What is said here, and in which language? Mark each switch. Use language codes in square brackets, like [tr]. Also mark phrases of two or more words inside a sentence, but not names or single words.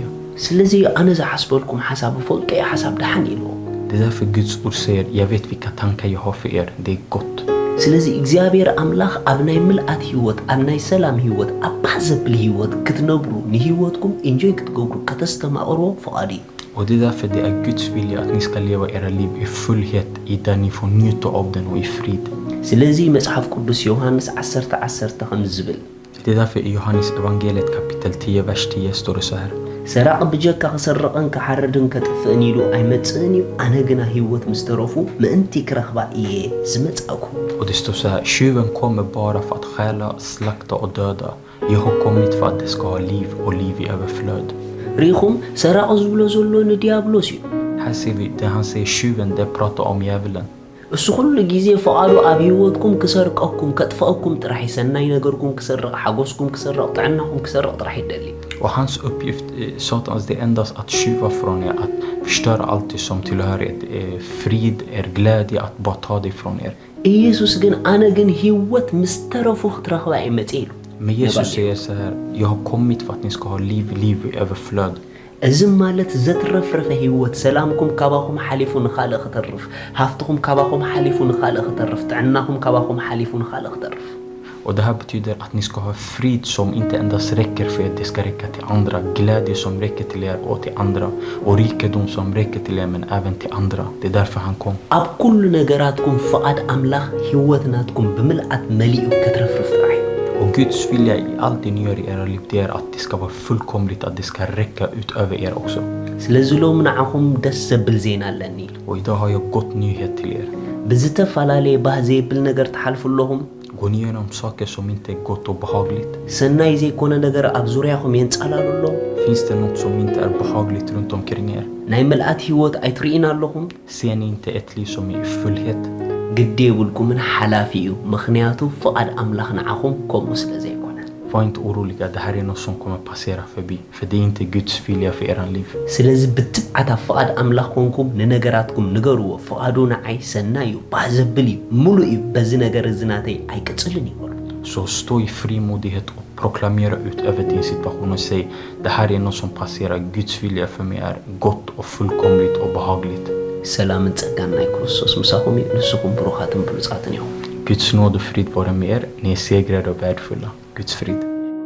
[ti] ስለዚህ ኣነ ዝሓስበልኩም ሓሳብ ፈልጦ ሓሳብ ደሓን ኢልዎ [sv] Det är därför Guds ord säger, jag vet vilka tankar jag har för er, det är gott. [ti] ስለዚህ እግዚአብሔር ኣምላኽ ኣብ ናይ ምልኣት ህይወት ኣብ ናይ ሰላም ህይወት ኣብ ባህ ዘብል ህይወት ክትነብሩ ንህይወትኩም ኢንጆይ ክትገብሩ ከተስተማቕርዎ ፍቓድ እዩ [sv] Och det är därför det är Guds vilja att ni ska leva era liv i fullhet, i där ni får njuta av den och i frid. [ti] ስለዚህ መጽሐፍ ቅዱስ ዮሐንስ 10:10 ከም ዝብል [sv] Det är därför i Johannes evangeliet kapitel 10 vers 10 står det så här. [ti] ሰራቕ ብጀካ ክሰርቕን ክሓርድን ከጥፍእን ኢሉ ኣይመጽእን እዩ ኣነ ግና ህይወት ምስ ተረፉ ምእንቲ ክረኽባ እየ ዝመጻእኩ [sv] Och det står så här, tjuven kommer bara för att stjäla, slakta och döda. Jag har kommit för att det ska ha liv och liv i överflöd. [ti] ሪኹም ሰራቕ ዝብሎ ዘሎ ንዲያብሎስ እዩ [sv] Här ser vi det han säger tjuven, det pratar om djävulen. [ti] እሱ ኩሉ ግዜ ፍቓዱ ኣብ ህይወትኩም ክሰርቀኩም ከጥፍአኩም ጥራሕ ሰናይ ነገርኩም ክሰርቕ ሓጎስኩም ክሰርቕ ጥዕናኩም ክሰርቕ ጥራሕ ይደሊ [sv] Och hans uppgift, Satans, det är endast att tjuva från er, att förstöra allt det som tillhör er, frid, er glädje, att bara ta det från er. [ti] ኢየሱስ ግን ኣነ ግን ህይወት ምስ ተረፉ ክትረኽባ እየ መጽእ ኢሉ [sv] Men Jesus säger så här, jag har kommit för att ni ska ha liv i överflöd. [ti] እዚ ማለት ዘትረፍረፈ ህይወት ሰላምኩም ካባኹም ሓሊፉ ንኻልእ ክተርፍ ሃፍትኩም ካባኹም ሓሊፉ ንኻልእ ክተርፍ ጥዕናኹም ካባኹም ሓሊፉ ንኻልእ ክተርፍ [sv] Och det här betyder att ni ska ha frid som inte endast räcker för er, det ska räcka till andra. Glädje som räcker till er och till andra. Och rikedom som räcker till er men även till andra. Det är därför han kom. [ti] ኣብ ኩሉ ነገራትኩም ፍቓድ ኣምላኽ ህይወትናትኩም ብምልኣት መሊኡ ክትረፍርፍ ጥራሕ [sv] Och Guds vilja i allt det ni gör i era liv, det är att det ska vara fullkomligt, att det ska räcka utöver er också. [ti] ስለዚ ሎም ንዓኹም ደስ ዘብል ዜና ኣለኒ [sv] Och idag har jag gott nyhet till er. [ti] ብዝተፈላለየ ባህ ዘይብል ነገር ትሓልፉ ኣለኹም [sv] Går ni igenom saker som inte är gott och behagligt? [ti] ሰናይ ዘይኮነ ነገር ኣብ ዙርያኹም የንጻላሉ ኣሎ [sv] Finns det något som inte är behagligt runt omkring er? [ti] ናይ ምልኣት ህይወት ኣይትርኢና ኣለኹም [sv] Ser ni inte ett liv som är i fullhet? [ti] ግዲ የብልኩምን ሓላፊ እዩ ምኽንያቱ ፍቓድ ኣምላኽ ንዓኹም ከምኡ ስለ ዘይኮነ [sv] Var inte oroliga, det här är något som kommer passera förbi. För det är inte Guds vilja för era liv. [ti] ስለዚ ብትብዓት ኣብ ፍቓድ ኣምላኽ ኮንኩም ንነገራትኩም ንገርዎ ፍቓዱ ንዓይ ሰናይ እዩ ባህ ዘብል እዩ ሙሉእ እዩ በዚ ነገር እዚ ናተይ ኣይቅጽልን ይበሉ [sv] Så stå i frimodighet och proklamera ut över din situation och säg, det här är något som passerar. Guds vilja för mig är gott och fullkomligt och behagligt. [ti] ሰላምን ጸጋን ናይ ክርስቶስ ምሳኹም እዩ ንስኹም ብሩኻትን ብሉጻትን ኢኹም [sv] Guds nåd och frid vara med er. Ni är segrade och värdefulla. Guds frid.